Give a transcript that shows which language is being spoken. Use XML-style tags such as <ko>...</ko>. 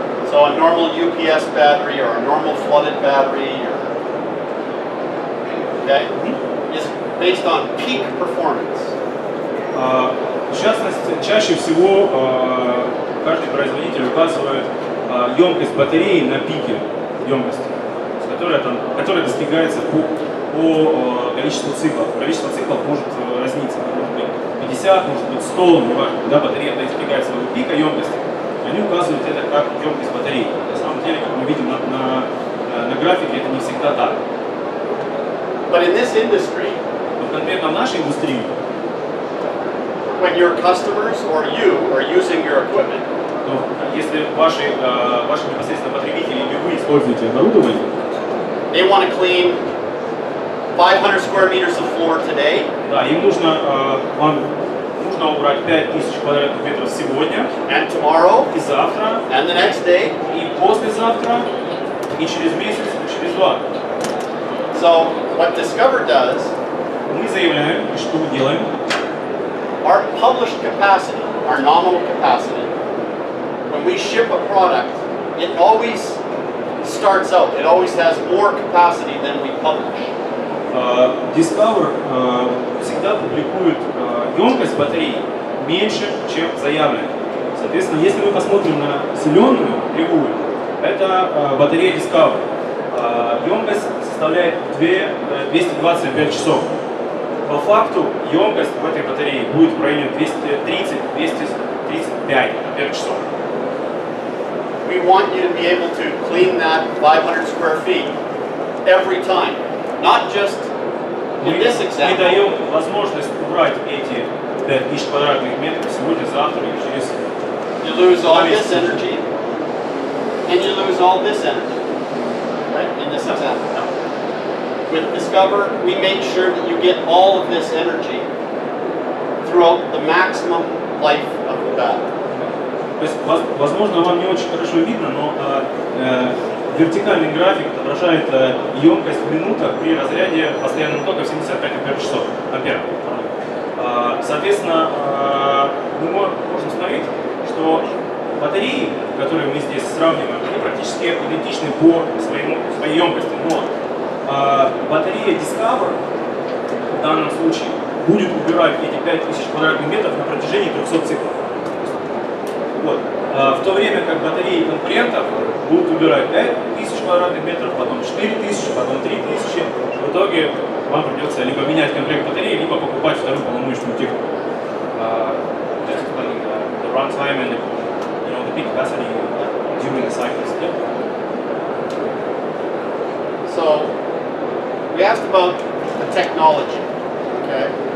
<en>so a normal UPS battery or a normal flooded battery, okay, is based on peak performance.</en> <ru>в частности, чаще всего каждый производитель указывает емкость батареи на пике емкости, которая достигается по количеству циклов. Количество циклов может разниться, может быть 50, может быть 100, неважно. Когда батарея достигает своего пика емкости, они указывают это как емкость батареи. На самом деле, как мы видим на графике, это не всегда так.</ru> <en>But in this industry,</en> <ru>Но конкретно в нашей индустрии,</ru> <en>when your customers or you are using your equipment,</en> <ru>то если ваши непосредственно потребители или вы используете оборудование,</ru> <en>they want to clean 500 square meters of floor today,</en> <ru>да, им вам нужно убрать 5000 квадратных метров сегодня,</ru> <en>and tomorrow,</en> <ru>и завтра,</ru> <en>and the next day.</en> <ru>и послезавтра, и через месяц, и через 2.</ru> <en>So what Discover does,</en> <ru>Мы заявляем, и что мы делаем,</ru> <en>our published capacity, our nominal capacity, when we ship a product, it always starts out, it always has more capacity than we publish.</en> <ru>Discover всегда публикует емкость батареи меньше, чем заявлено. Соответственно, если мы посмотрим на зеленую кривую, это батарея Discover. Емкость составляет 225 часов. По факту емкость в этой батарее будет в районе 230-235 часов.</ru> <en>We want you to be able to clean that 500 square feet every time, not just in this</en> <ru>Мы</ru> <en>example.</en> <ru>даем возможность убрать эти 5000 квадратных метров сегодня, завтра и через...</ru> <en>You lose all this energy, and you lose all this energy, right, in this example. With Discover, we make sure that you get all of this energy throughout the maximum life of the battery.</en> <ru>То есть, возможно, вам не очень хорошо видно, но вертикальный график отображает емкость в минутах при разряде постоянного тока в 75 ампер. Соответственно, мы можем смотреть, что батареи, которые мы здесь сравниваем, они практически идентичны по своей емкости. Но батарея Discover в данном случае будет убирать эти 5000 квадратных метров на протяжении 300 циклов. Вот. В то время как батареи конкурентов будут убирать 5000 квадратных метров, потом 4000, потом 3000. В итоге вам придется либо менять комплект батареи, либо покупать вторую полномочную технику.</ru> <en>Just explaining the runtime and the peak capacity during the cycles. Yeah? So, we asked about the technology, okay?</en>